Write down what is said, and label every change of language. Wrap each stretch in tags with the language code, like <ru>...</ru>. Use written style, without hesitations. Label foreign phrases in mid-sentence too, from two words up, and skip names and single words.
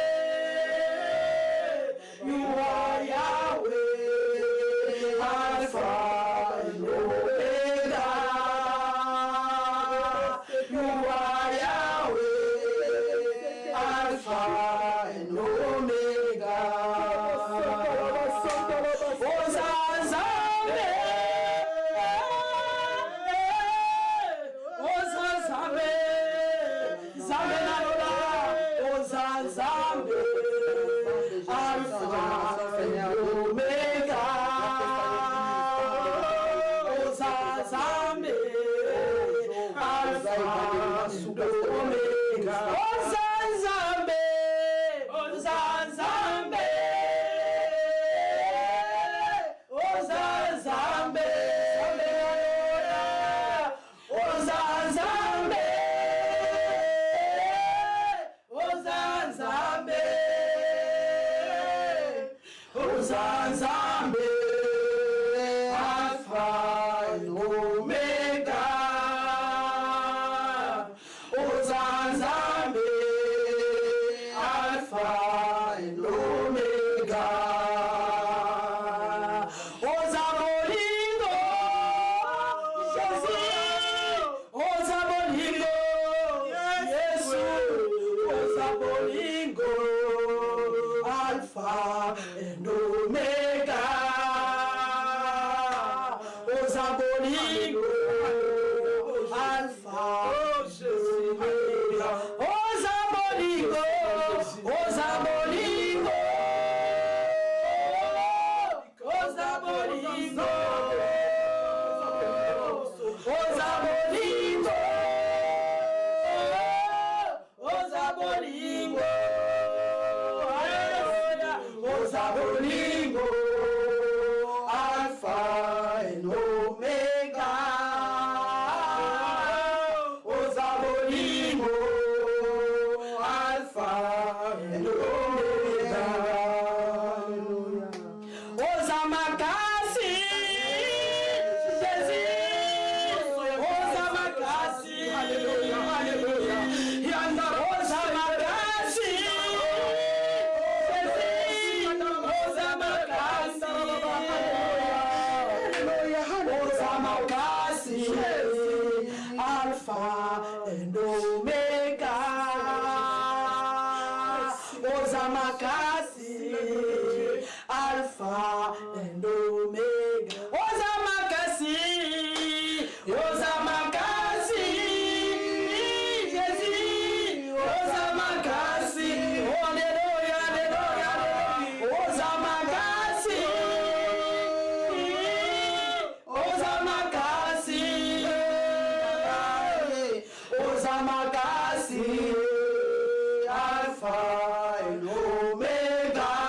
<en>You are Yahweh. Alpha and Omega. You are Yahweh. Alpha and Omega.</en> <ln>Ozazame. Ozazame. Zame na lola. Ozazame.</ln> <en>Alpha and Omega.</en> <ln>Ozazame.</ln> <en>Alpha and Omega.</en> <ln>Ozazame. Ozazame. Ozazame. Ozazame. Ozazame. Ozazame.</ln> <en>Alpha and Omega.</en> <ln>Ozazame.</ln> <en>Alpha and Omega.</en> <ln>Ozabolingo. Jesus. Ozabolingo. Jesus. Ozabolingo.</ln> <en>Alpha and Omega.</en> <ln>Ozabolingo.</ln> <en>Alpha and Omega.</en> <ln>Ozabolingo. Ozabolingo. Ozabolingo. Ozabolingo. Ozabolingo. Hallelujah. Ozabolingo.</ln> <en>Alpha and Omega.</en> <ln>Ozabolingo.</ln> <en>Alpha and Omega.</en> <ln>Ozamakasi. Jesus. Ozamakasi.</ln> <en>Hallelujah. Hallelujah.</en> <ln>Yanda Ozamakasi. Ozamakasi.</ln> <en>Alpha and Omega.</en> <ln>Ozamakasi.</ln> <en>Alpha and Omega.</en> <ln>Ozamakasi, Ozamakasi, Jésus, Ozamakasi, Alléluia, Alléluia, Ozamakasi, Ozamakasi, Ozamakasi,</ln> <en>Alpha and Omega.</en>